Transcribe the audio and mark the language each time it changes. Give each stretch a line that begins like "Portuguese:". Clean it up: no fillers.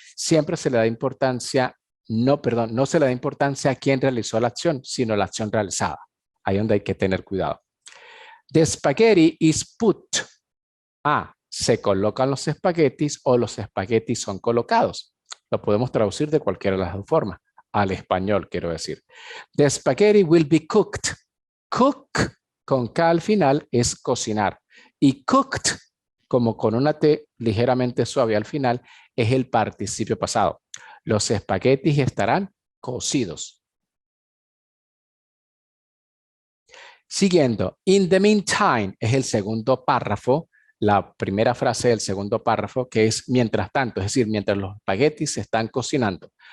Spanish: Siempre se le da importancia. No se le da importancia a quien realizó la acción, sino la acción realizada. Ahí donde hay que tener cuidado.
English: The spaghetti is put.
Spanish: Se colocan los espaguetis o los espaguetis son colocados. Lo podemos traducir de cualquiera de las dos formas. Al español, quiero decir.
English: The spaghetti will be cooked.
Spanish: Cook, con K al final, es cocinar. Y cooked, como con una T ligeramente suave al final, es el participio pasado. Los espaguetis estarán cocidos. Siguiendo,
English: in the meantime
Spanish: es el segundo párrafo, la primera frase del segundo párrafo, que es mientras tanto, es decir, mientras los espaguetis se están cocinando.